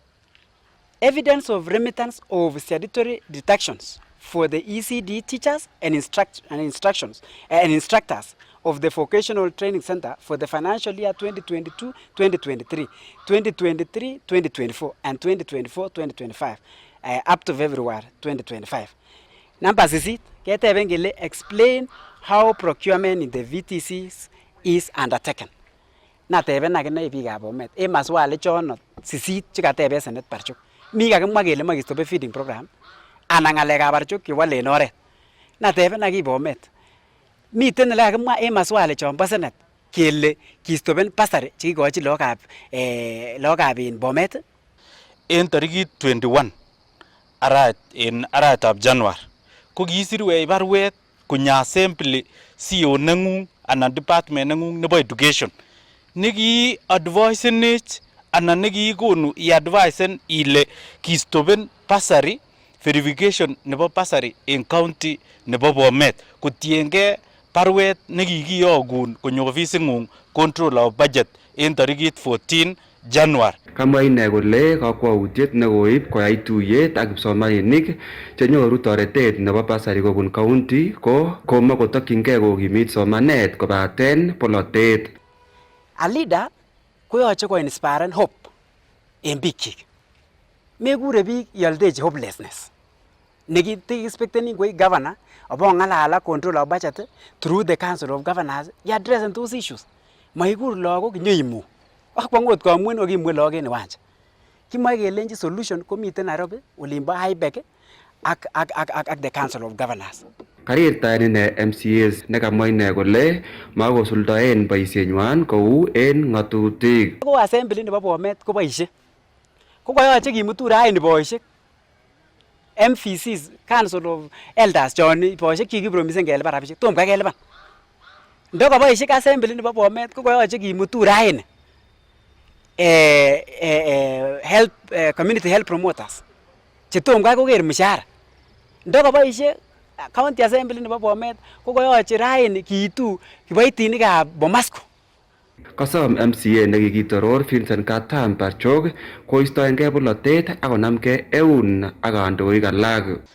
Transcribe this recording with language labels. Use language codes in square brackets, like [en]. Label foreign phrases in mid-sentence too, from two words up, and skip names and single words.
[en] Evidence of remittance of statutory deductions for the ECD teachers and instructors of the Vocational Training Center for the financial year 2022-2023, 2023-2024, and 2024-2025, up to February 2025. Number 6, explain how procurement in the VTCs is undertaken. [sgc] Nateben akine biikab Bomet. Maswali chono sisit chekatebe Senate Barchok. Mi kakimwa kele moe kistope [en] feeding program [sgc] anan ngalekab Barchok kewalen oret. Nateben ak Bomet. Miten ele kakimwa maswali chombo Senate kele kistopen basari chekikochi lagokab Bomet en tarikit 21 arawetab January ko kiisirwech barwet konyo [en] assembly CEO [sgc] nengung anan department nengung nebo education neki advisenech anan nekikonu i-advisen ile kistopen basari verification nebo basari en county nebo Bomet kotiengei barwet nekikiyokun konyo ofisingung [en] controller of budget [sgc] en tarikit 14 January. Kamwa ine kole kakwautiet nekoib koyai tuyet ak kipsomaninik chenyoru toretet nebo basari kobun county ko komakotokyingei kokimit somanet kobaten polotet. A leader koyoche ko- [en] inspire hope [sgc] en biikchik. Mekure biik ioldechi hopelessness. Nekite-expecteni koi governor obong'alal ak [en] control of budget through the council of governors addressing those issues. [sgc] Maikur lagok nyoimu. Akwangot kamuin okimwe lagok en uwanja. Kimoe kelenji solution komiten Nairobi olimbo Highbeck ak [en] the council of governors. [sgc] Karirtaen ine MCAs nekamwa ine kole makosuldaen boisienywan kou en ng'atutik. Ko assembly nebo Bomet ko boisie. Ko koyoche kimutu raini boisiek. MVCs, [en] Council of Elders [sgc] chon boisiek kikipromisen kelipan rabisiek tom kai kelipan. Ndoko boisiek assembly nebo Bomet ko koyoche kimutu raini [en] community health promoters [sgc] chetom kai koker mishahara. Ndoko boisiek [en] county assembly [sgc] nebo Bomet ko koyoche raini kiitu kiboitinikab Bomasco. Kasom MCA nekikitoror Vincent Katam Barchok koistoengei polotet ak konamgei eun ak kandoik alak.